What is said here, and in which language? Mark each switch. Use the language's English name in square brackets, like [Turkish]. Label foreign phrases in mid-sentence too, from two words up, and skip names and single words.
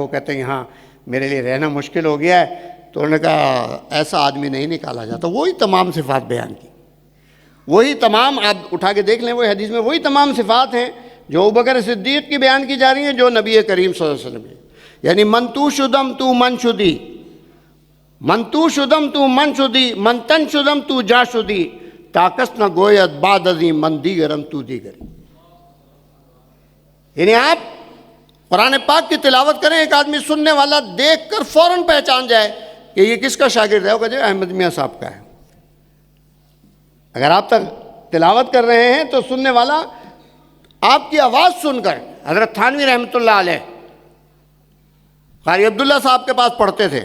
[Urdu] کہتے ہیں یہاں میرے لیے رہنا مشکل ہو گیا ہے۔ تو انہوں نے کہا ایسا آدمی نہیں نکالا جاتا۔ وہی تمام صفات بیان کی، وہی تمام، آپ اٹھا کے دیکھ لیں وہ حدیث میں وہی تمام صفات ہیں جو ابو بکر صدیق کی بیان کی جا رہی ہیں، جو نبی کریم [Arabic] صلی اللہ علیہ وسلم [Urdu] کی۔ [Persian] یعنی من تو شدم تو من شدی، من تو شدم تو من شدی، من تن شدم تو جا شدی، طاقت نہ گوید بعد ازی من دیگرم تو دیگری۔ [Urdu] یعنی آپ قرآن پاک کی تلاوت کریں، ایک آدمی سننے والا دیکھ کر فوراً پہچان جائے کہ یہ کس کا شاگرد ہے، وہ کہتے ہیں احمد میاں صاحب کا ہے۔ اگر آپ تک تلاوت کر رہے ہیں تو سننے والا آپ کی آواز سن کر، حضرت تھانوی [Arabic] رحمۃ اللہ علیہ [Urdu] قاری عبداللہ صاحب کے پاس پڑھتے تھے.